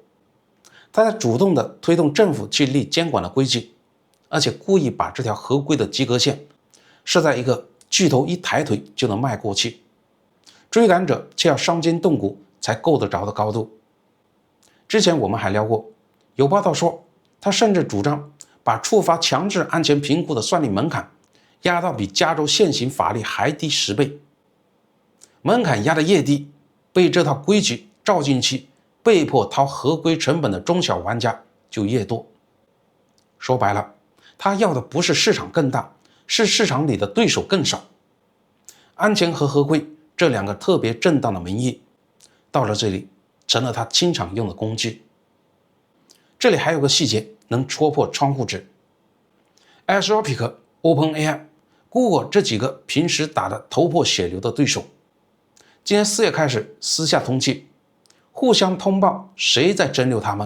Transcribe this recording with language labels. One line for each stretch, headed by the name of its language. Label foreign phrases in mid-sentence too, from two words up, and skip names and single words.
Chinese: 他在主動的推動政府去立監管的規矩，而且故意把這條合規的及格線設在一個巨頭一抬腿就能邁過去，追趕者卻要傷筋動骨才夠得着的高度。之前我們還聊過，有報道說他甚至主張把觸發強制安全評估的算力門檻壓到比加州現行法律還低10倍。門檻壓得越低，被這套規矩照進去，被迫掏合規成本的中小玩家就越多。說白了，他要的不是市场更大，是市场裡的对手更少。安全和合規這2個特別正當的名義，到了這裡成了他經常用的工具。這裡還有個細節能戳破窗戶紙。Anthropic、OpenAI、Google 這幾個平時打得頭破血流的對手，今年4月開始私下通氣，互相通報誰在蒸餾他們。